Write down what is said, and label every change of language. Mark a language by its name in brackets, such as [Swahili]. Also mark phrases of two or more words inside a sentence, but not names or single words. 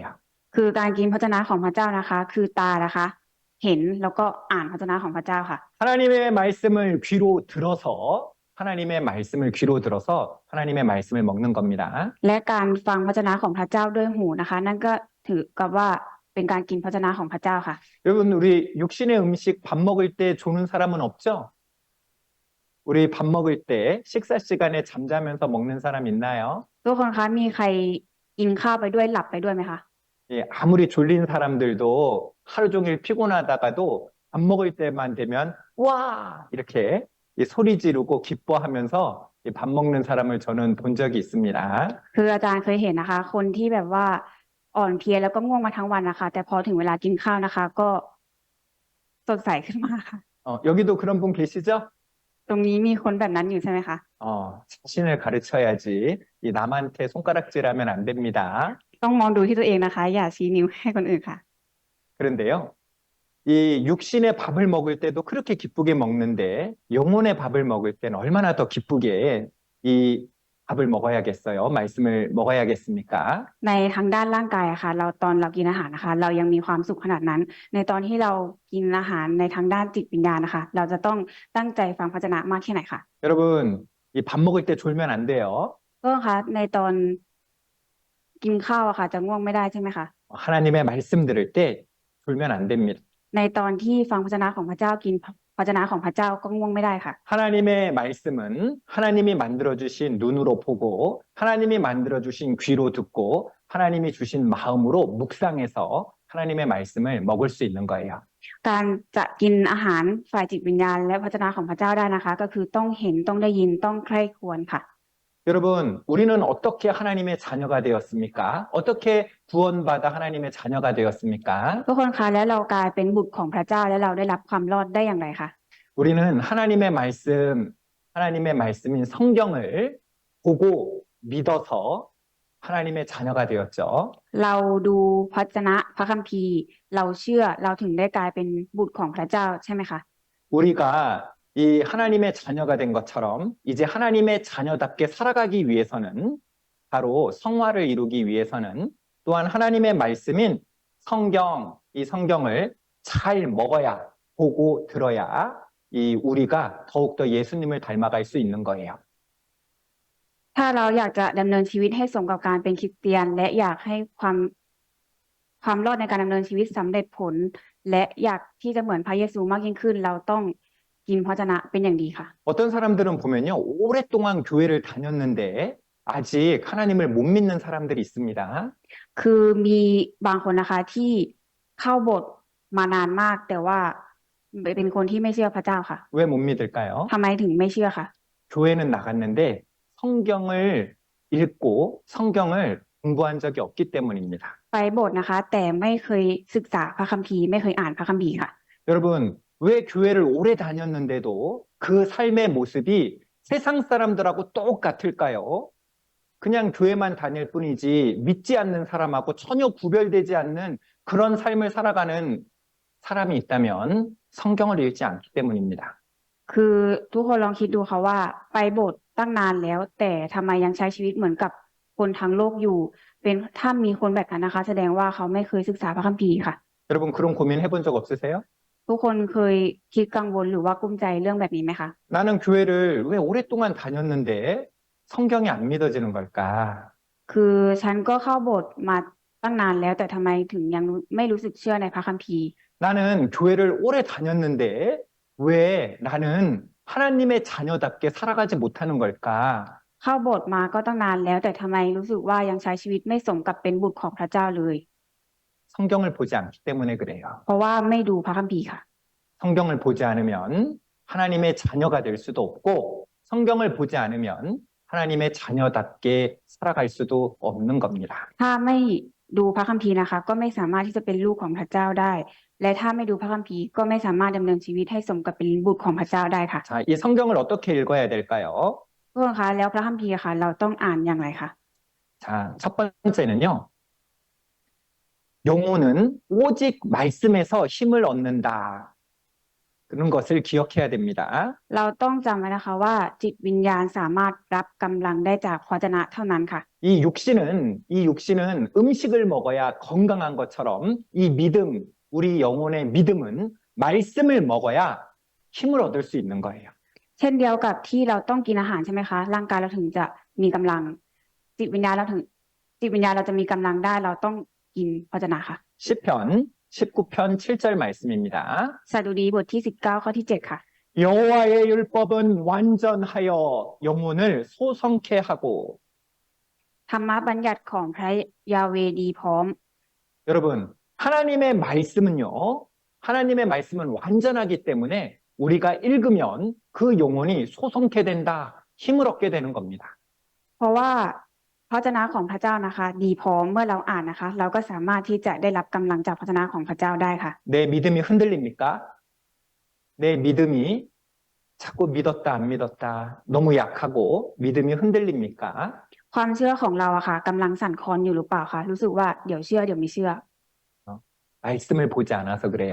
[Thai] คือการกินพระวจนะของพระเจ้านะคะ คือตานะคะ เห็นแล้วก็อ่านพระวจนะของพระเจ้าค่ะ [Korean] 하나님의 말씀을 귀로 들어서 하나님의 말씀을 귀로 들어서 하나님의 말씀을 먹는 겁니다. [Thai] และการฟังพระวจนะของพระเจ้าด้วยหูนะคะ นั่นก็ถือกับว่าเป็นการกินพระวจนะของพระเจ้าค่ะ [Korean] 여러분, 우리 육신의 음식 밥 먹을 때 조는 사람은 없죠? 우리 밥 먹을 때 식사 시간에 잠자면서 먹는 사람 있나요? [Thai] ทุกคนคะมีใครกินข้าวไปด้วยหลับไปด้วยไหมคะ [Korean] 예, 아무리 졸린 사람들도 하루 종일 피곤하다가도 밥 먹을 때만 되면 와! 이렇게 이 소리 지르고 기뻐하면서 이 밥 먹는 사람을 저는 본 적이 있습니다. [Thai] คืออาจารย์เคยเห็นนะคะ คนที่แบบว่าอ่อนเพลียแล้วก็ง่วงมาทั้งวันนะคะ แต่พอถึงเวลากินข้าวนะคะ ก็สดใสขึ้นมาค่ะ [Korean] 여기도 그런 분 계시죠? [Thai] ตรงนี้มีคนแบบนั้นอยู่ใช่ไหมคะ [Korean] 자신을 가르쳐야지 이 남한테 손가락질하면 안 됩니다. [Thai] ต้องมองดูที่ตัวเองนะคะ อย่าชี้นิ้วให้คนอื่นค่ะ [Korean] 그런데요, 이 육신의 밥을 먹을 때도 그렇게 기쁘게 먹는데 영혼의 밥을 먹을 때는 얼마나 더 기쁘게 이 밥을 먹어야겠어요? 말씀을 먹어야겠습니까? [Thai] ในทางด้านร่างกายอะค่ะ ตอนเรากินอาหารนะคะ เรายังมีความสุขขนาดนั้น ในตอนที่เรากินอาหารในทางด้านจิตวิญญาณนะคะ เราจะต้องตั้งใจฟังพระวจนะมากแค่ไหนคะ [Korean] 여러분, 이 밥 먹을 때 졸면 안 돼요. [Thai] ก็คะในตอนกินข้าวอะค่ะ จะง่วงไม่ได้ใช่ไหมคะ [Korean] 하나님의 말씀 들을 때 졸면 안 됩니다. [Thai] ในตอนที่ฟังพระวจนะของพระเจ้ากินพระวจนะของพระเจ้าก็ง่วงไม่ได้ค่ะ [Korean] 하나님의 말씀은 하나님이 만들어주신 눈으로 보고 하나님이 만들어주신 귀로 듣고 하나님이 주신 마음으로 묵상해서 하나님의 말씀을 먹을 수 있는 거예요. [Thai] การจะกินอาหารฝ่ายจิตวิญญาณและพระวจนะของพระเจ้าได้นะคะ ก็คือต้องเห็นต้องได้ยินต้องใคร่ครวญค่ะ [Korean] 여러분, 우리는 어떻게 하나님의 자녀가 되었습니까? 어떻게 구원받아 하나님의 자녀가 되었습니까? [Thai] ทุกคนคะแล้วเรากลายเป็นบุตรของพระเจ้าและเราได้รับความรอดได้อย่างไรคะ [Korean] 우리는 하나님의 말씀인 성경을 보고 믿어서 하나님의 자녀가 되었죠. [Thai] เราดูพระวจนะพระคัมภีร์เราเชื่อเราถึงได้กลายเป็นบุตรของพระเจ้าใช่ไหมคะ [Korean] 우리가 이 하나님의 자녀가 된 것처럼 이제 하나님의 자녀답게 살아가기 위해서는 바로 성화를 이루기 위해서는 또한 하나님의 말씀인 성경, 이 성경을 잘 먹어야 보고 들어야 이 우리가 더욱더 예수님을 닮아갈 수 있는 거예요. [Thai] ถ้าเราอยากจะดำเนินชีวิตให้สมกับการเป็นคริสเตียนและอยากให้ความรอดในการดำเนินชีวิตสำเร็จผล และอยากที่จะเหมือนพระเยซูมากยิ่งขึ้น เราต้องกินพระวจนะเป็นอย่างดีค่ะ [Korean] 어떤 사람들은 보면요, 오랫동안 교회를 다녔는데 아직 하나님을 못 믿는 사람들이 있습니다. [Thai] คือมีบางคนนะคะที่เข้าโบสถ์มานานมาก แต่ว่าเป็นคนที่ไม่เชื่อพระเจ้าค่ะ [Korean] 왜 못 믿을까요? [Thai] ทำไมถึงไม่เชื่อคะ [Korean] 교회는 나갔는데 성경을 읽고 성경을 공부한 적이 없기 때문입니다. [Thai] ไปโบสถ์นะคะ แต่ไม่เคยศึกษาพระคัมภีร์ไม่เคยอ่านพระคัมภีร์ค่ะ [Korean] 여러분, 왜 교회를 오래 다녔는데도 그 삶의 모습이 세상 사람들하고 똑같을까요? 그냥 교회만 다닐 뿐이지 믿지 않는 사람하고 전혀 구별되지 않는 그런 삶을 살아가는 사람이 있다면 성경을 읽지 않기 때문입니다. [Thai] คือทุกคนลองคิดดูค่ะว่าไปโบสถ์ตั้งนานแล้ว แต่ทำไมยังใช้ชีวิตเหมือนกับคนทั้งโลกอยู่ เป็นถ้ามีคนแบบนั้นนะคะ แสดงว่าเขาไม่เคยศึกษาพระคัมภีร์ค่ะ [Korean] 여러분 그런 고민 해본 적 없으세요? [Thai] ทุกคนเคยคิดกังวลหรือว่ากุ้มใจเรื่องแบบนี้ไหมคะ [Korean] 나는 교회를 왜 오랫동안 다녔는데 성경이 안 믿어지는 걸까? [Thai] คือฉันก็เข้าโบสถ์มาตั้งนานแล้ว แต่ทำไมถึงยังไม่รู้สึกเชื่อในพระคัมภีร์ [Korean] 나는 교회를 오래 다녔는데 왜 나는 하나님의 자녀답게 살아가지 못하는 걸까? [Thai] เข้าโบสถ์มาก็ตั้งนานแล้ว แต่ทำไมรู้สึกว่ายังใช้ชีวิตไม่สมกับเป็นบุตรของพระเจ้าเลย [Korean] 성경을 보지 않기 때문에 그래요. [Thai] เพราะว่าไม่ดูพระคัมภีร์ค่ะ [Korean] 성경을 보지 않으면 하나님의 자녀가 될 수도 없고 성경을 보지 않으면 하나님의 자녀답게 살아갈 수도 없는 겁니다. [Thai] ถ้าไม่ดูพระคัมภีร์นะคะ ก็ไม่สามารถที่จะเป็นลูกของพระเจ้าได้ และถ้าไม่ดูพระคัมภีร์ก็ไม่สามารถดำเนินชีวิตให้สมกับเป็นบุตรของพระเจ้าได้ค่ะ [Korean] 자, 이 성경을 어떻게 읽어야 될까요? [Thai] ทุกคนคะแล้วพระคัมภีร์ค่ะ เราต้องอ่านอย่างไรคะ [Korean] 자, 첫 번째는요. 영혼은 오직 말씀에서 힘을 얻는다. 그런 것을 기억해야 됩니다. [Thai] เราต้องจำไว้นะคะว่าจิตวิญญาณสามารถรับกำลังได้จากพระวจนะเท่านั้นค่ะ [Korean] 이 육신은 음식을 먹어야 건강한 것처럼 이 믿음, 우리 영혼의 믿음은 말씀을 먹어야 힘을 얻을 수 있는 거예요. [Thai] เช่นเดียวกับที่เราต้องกินอาหารใช่ไหมคะ ร่างกายเราถึงจะมีกำลัง จิตวิญญาณเราจะมีกำลังได้ เราต้องกินพระวจนะค่ะ [Korean] 시편 19편 7절 말씀입니다. [Thai] สดุดีบทที่19ข้อที่7ค่ะ [Korean] 여호와의 율법은 완전하여 영혼을 소성케 하고 [Thai] ธรรมบัญญัติของพระยาเวห์ดีพร้อม [Korean] 여러분 하나님의 말씀은 완전하기 때문에 우리가 읽으면 그 영혼이 소성케 된다, 힘을 얻게 되는 겁니다. [Thai] เพราะว่าพระวจนะของพระเจ้านะคะ ดีพร้อมเมื่อเราอ่านนะคะ เราก็สามารถที่จะได้รับกำลังจากพระวจนะของพระเจ้าได้ค่ะ [Korean] 내 믿음이 흔들립니까? 내 믿음이 자꾸 믿었다 안 믿었다 너무 약하고 믿음이 흔들립니까? [Thai] ความเชื่อของเราอะค่ะกำลังสั่นคลอนอยู่หรือเปล่าคะรู้สึกว่าเดี๋ยวเชื่อเดี๋ยวไม่เชื่อ [Korean] 말씀을 보지 않아서 그래요.